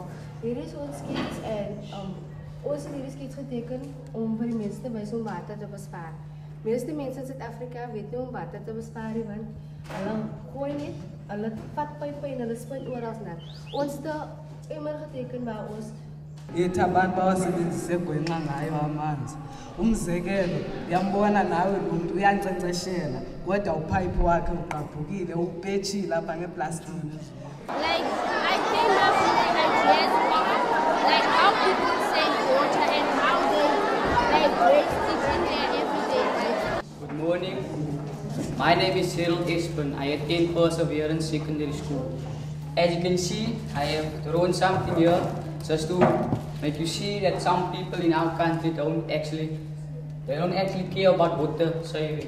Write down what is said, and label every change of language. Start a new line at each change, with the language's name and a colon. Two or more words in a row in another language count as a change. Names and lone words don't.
Afrikaans: Hier is ons skits en ons het hierdie skits geteken om vir die mense te wys om water te bespaar. Meeste mense in Suid-Afrika weet nie om water te bespaar nie, want hulle gooi net, hulle vat pype en hulle spuit oral nat. Ons het 'n emmer geteken waar ons
Xhosa: Yithi abantu bawasebenzise egwenqa ngayo amanzi. Umzekelo, uyambona nawe lo muntu uyankcenkceshela kodwa upipe wakhe uqaphukile upetshile lapha ngeplastiki.
English: Like I came up with ideas of like how people save water and how they like waste it in their everyday life. Good morning. My name is Cyril Espen. I attend Perseverance Secondary School. As you can see, I have drawn something here just to make you see that some people in our country don't actually care about water saving.